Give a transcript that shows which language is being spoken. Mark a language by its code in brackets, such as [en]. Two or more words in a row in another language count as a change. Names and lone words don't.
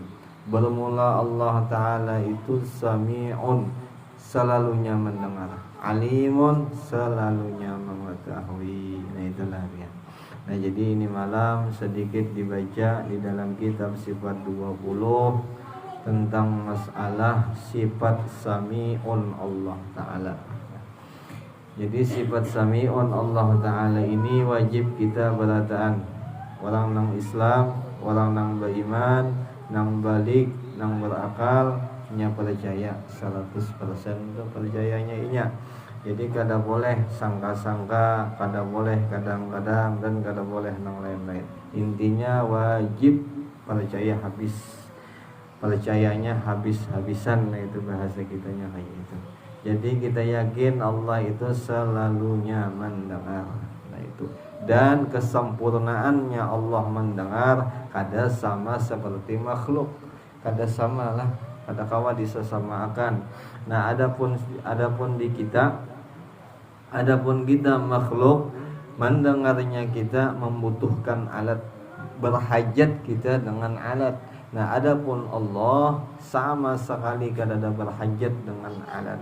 [id] Bermula Allah Ta'ala itu sami'un, selalunya mendengar, alimun, selalunya mengetahui. Nah itulah dia. Nah jadi ini malam sedikit dibaca di dalam kitab sifat 20 tentang masalah sifat sami'un Allah Ta'ala. [bjn] Jadi sifat sami'un Allah Ta'ala ini wajib kita berataan. Orang nang Islam, orang nang beriman, nang balik, nang berakal, nya percaya 100% itu percayanya inya. Jadi kada boleh sangka-sangka, kada boleh kadang-kadang, dan kada boleh nang lain-lain. [id] Intinya wajib percaya habis, percayanya habis-habisan. [bjn] Nah itu bahasa kitanya kayak itu. Jadi kita yakin Allah itu selalunya mendengar. Nah itu. Dan kesempurnaannya Allah mendengar kada sama seperti makhluk, kada sama lah, kada kawa disesamakan. Nah adapun di kita, adapun kita makhluk, mendengarnya kita membutuhkan alat, berhajat kita dengan alat. Nah adapun Allah sama sekali kada ada berhajat dengan alat.